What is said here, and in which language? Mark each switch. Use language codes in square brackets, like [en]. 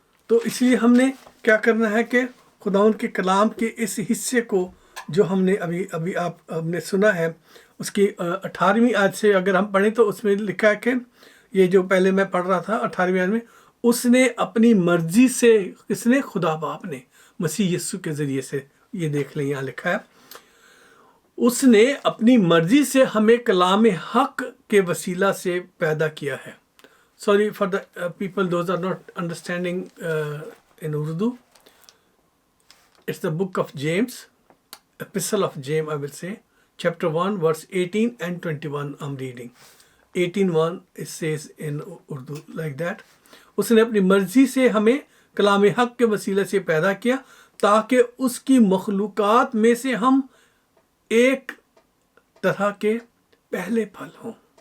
[hi] तो इसलिए हमने क्या करना है कि खुदावंद के कलाम के इस हिस्से को जो हमने अभी आपने सुना है, उसकी 18वीं आयत से अगर हम पढ़ें तो उसमें लिखा है कि ये जो पहले मैं पढ़ रहा था 18वीं आयत में, उसने अपनी मर्जी से, किसने, खुदा बाप ने मसीह यीशु के ज़रिए से, ये देख लें यहाँ लिखा है, उसने अपनी मर्जी से हमें कलाम हक के वसीला से पैदा किया है। [en] Sorry for the people those are not understanding in Urdu, it's the book of James, epistle of James, I will say, chapter 1 verse 18 and 21 I'm reading. 18:1 it says in Urdu like that, [hi] उसने अपनी मर्जी से हमें कलाम हक के वसीले से पैदा किया ताकि उसकी मखलूकात में से हम एक तरह के पहले फल हों।